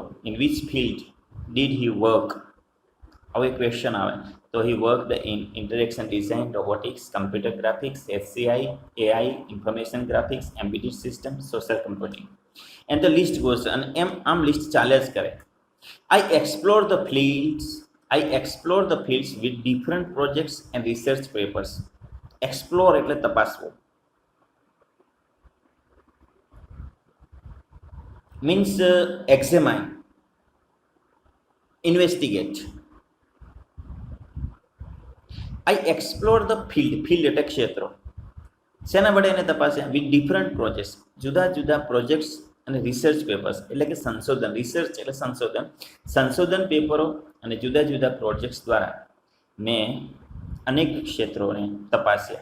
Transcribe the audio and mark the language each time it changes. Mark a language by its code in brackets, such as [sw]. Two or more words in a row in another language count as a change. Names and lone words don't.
[en] In which field did he work? [gu] આવો એક ક્વેશ્ચન આવે તો [en] he worked in interaction design, robotics, computer graphics, SCI, AI, information graphics, embedded system, social computing. and the list goes, [gu] અને એમ આમ લિસ્ટ ચાલ્યા જ કરે. [en] I explore the fields with different projects and research papers. [gu] Explore એટલે તપાસવું. [en] Means examine, investigate. I explore the field [gu] એટલે ક્ષેત્રો. શેના વડે એને તપાસ્યા? [en] with different projects, [gu] જુદા જુદા પ્રોજેક્ટ્સ અને [en] research papers [gu] એટલે કે સંશોધન. રિસર્ચ એટલે સંશોધન પેપરો અને જુદા જુદા પ્રોજેક્ટ્સ દ્વારા મેં અનેક ક્ષેત્રોને તપાસ્યા.